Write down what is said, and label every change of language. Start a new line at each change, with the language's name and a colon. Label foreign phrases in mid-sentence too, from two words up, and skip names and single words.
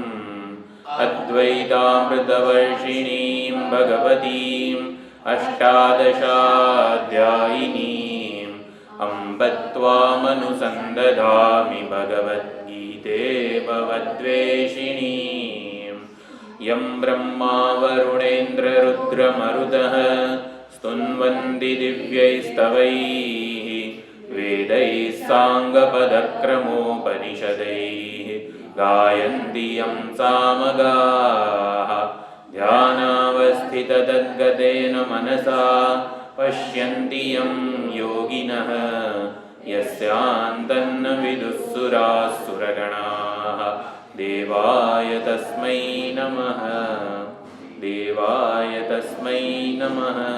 Sanskrit: અદ્વૈતામૃતવર્ષિણીં ભગવતીં અષ્ટાદશાધ્યાયિનીં અંબ ત્વામનુસંદધામિ ભગવદ્ગીતે ભવદ્વેષિણીં યં બ્રહ્મા વરુણેન્દ્ર રુદ્રમરુતઃ स्तुन्वन्ति दिव्यैस्तवैः वेदैः साङ्गपदक्रमोपनिषदैः गायन्ति यं सामगाः ध्यानावस्थिततद्गतेन मनसा पश्यन्ति यं योगिनः यस्यान्तन्न विदुःसुराः सुरगणाः देवाय तस्मै नमः देवाय तस्मै नमः।